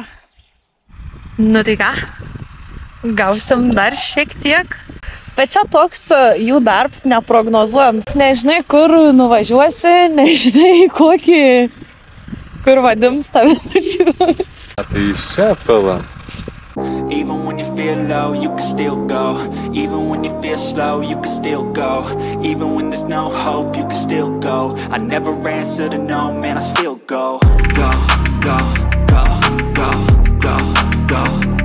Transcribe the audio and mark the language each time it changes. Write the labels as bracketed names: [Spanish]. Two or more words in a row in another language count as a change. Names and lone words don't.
[Lithuanian] Nu tai ką? Gausim dar šiek tiek. Bet čia toks jų darbs neprognozuojams. Nežinai, kur nuvažiuosi, nežinai, kokį... Kur vadims tave nusivaus. Tai iš čia pila. [English] Even when you feel low, you can still go. Even when you feel slow, you can still go. Even when there's no hope, you can still go. I never answer to no, man, I still go. Go, go, go, go, go, go.